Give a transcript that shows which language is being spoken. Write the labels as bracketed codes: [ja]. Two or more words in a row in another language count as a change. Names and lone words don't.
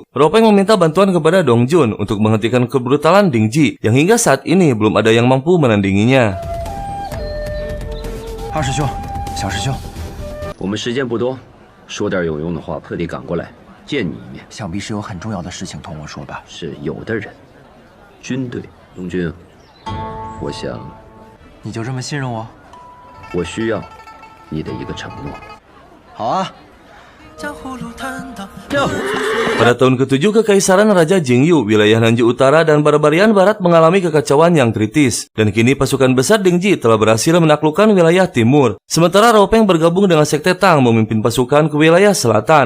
[id] Ropeng meminta bantuan kepada Dong Jun untuk menghentikan kebrutalan Dingji yang hingga saat ini belum ada yang mampu menandinginya. [zh] 二师兄，小师兄，我们时间不多，说点有用的话，特地赶过来见你一面。想必是有很重要的事情同我说吧？是有的人，军队，龙军，我想。你就这么信任我？我需要你的一个承诺。好啊。 [id] Pada tahun ke-7 Kekaisaran Raja Jingyu, wilayah Nanju Utara dan Barbarian Barat mengalami kekacauan yang kritis. Dan kini pasukan besar Dingji telah berhasil menaklukkan wilayah timur. Sementara Ropeng bergabung dengan Sekte Tang memimpin pasukan ke wilayah selatan.